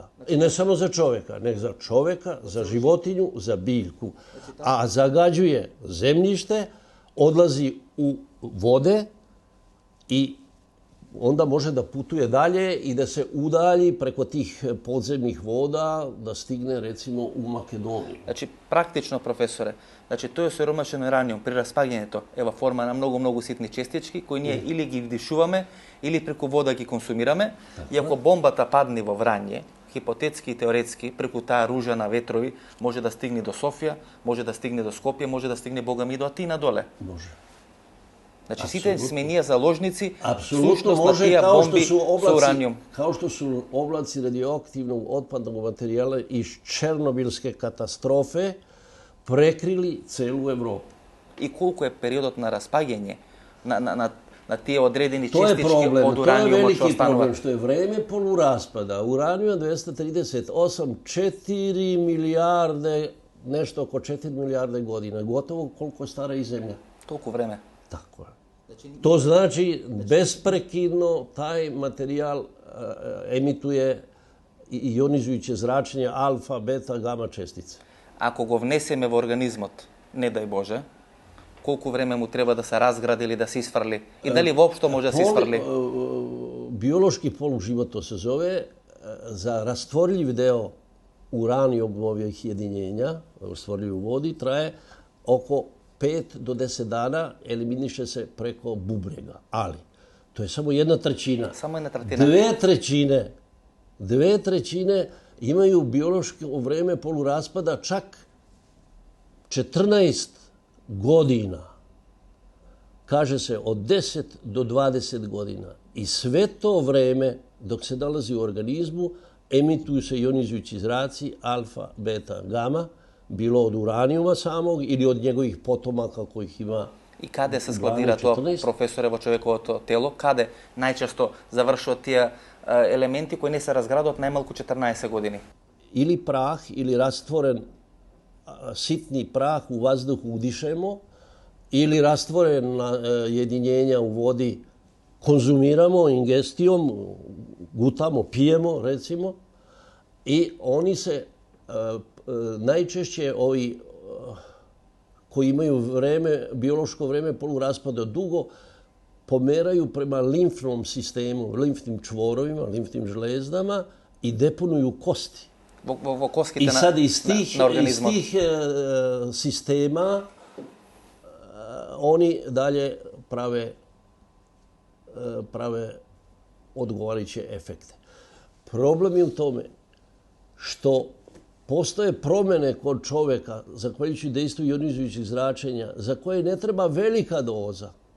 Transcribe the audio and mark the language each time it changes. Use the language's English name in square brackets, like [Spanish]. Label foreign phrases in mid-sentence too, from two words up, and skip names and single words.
[Serbian] I ne samo za čoveka, nego za čoveka, za životinju, za biljku. A zagađuje zemljište, odlazi u vode i onda može da putuje dalje i da se udalji preko tih podzemnih voda da stigne recimo u Makedoniju. [Macedonian] Значи, практично, професоре, значи тој осиромашен ураниум при распаѓањето е во форма на многу ситни честички кои ние или ги вдишуваме или преку вода ги консумираме. И ако бомбата падне во Врање, хипотетски и теоретски, преку таа ружа на ветрови, може да стигне до Софија, може да стигне до Скопје, може да стигне богами до Атина доле. Може. Значи сите сме ние заложници [Serbian] Apsolutno [Macedonian] на [Serbian] može, [Macedonian] тие бомби со ураниум. [Serbian] Kao što su oblaci radioaktivnog otpadnog materijala iz Černobilske katastrofe prekrili celu Evropu. [Macedonian] И колку е периодот на распаѓање на тие одредени [Serbian] To je [Macedonian] честички [Serbian] problem, [Macedonian] од [Serbian] to je [Macedonian] ураниумот што [Serbian] veliki problem, [Macedonian] останува. [Serbian] što je vreme poluraspada. Uranijuma 238, 4 milijarde, nešto oko 4 milijarde godina, gotovo koliko je stara i Zemlja. [Macedonian] Толку време. [Serbian] Tako je. To znači besprekidno taj materijal emituje ionizujuće zračenje alfa, beta, gama čestice. [Macedonian] Ако го внесеме во организмот, не дај Боже, колку време му треба да се разгради или да се isfrли? И дали воопшто може да се isfrли? [Serbian] Biološki poluživot to se zove, za rastvorljiv deo uranijumovih jedinjenja, rastvorljiv u vodi, traje oko 5 do 10 dana, eliminiše se preko bubrega. Ali, to je samo 1/3. [Macedonian] Само една третина. [Serbian] 2/3 imaju biološko vreme poluraspada čak 14 godina. Kaže se od 10 do 20 godina. I sve to vreme, dok se nalazi u organizmu, emituju se ionizujući zraci alfa, beta, gama, bilo od uranijuma samog ili od njegovih potomaka kojih ima. [Macedonian] И каде се складира тоа, 14? професоре, во човековото тело? Каде најчесто завршуваат тие елементи кои не се разградуваат најмалку 14 години? [Serbian] Ili prah, ili rastvoren sitni prah u vazduhu udišemo, ili rastvorena jedinjenja u vodi konzumiramo ingestijom, gutamo, pijemo recimo, i oni se najčešće ovi koji imaju biološko vreme poluraspada dugo, pomeraju prema limfnom sistemu, limfnim čvorovima, limfnim žlezdama i deponuju kosti. [Macedonian] Во коските [Serbian] I sad [Macedonian] на организмот. [Serbian] iz tih sistema oni dalje prave odgovarajuće efekte. Problem je u tome što postoje promene kod čoveka, zahvaljujući dejstvu ionizujućih zračenja, za koje ne treba velika doza.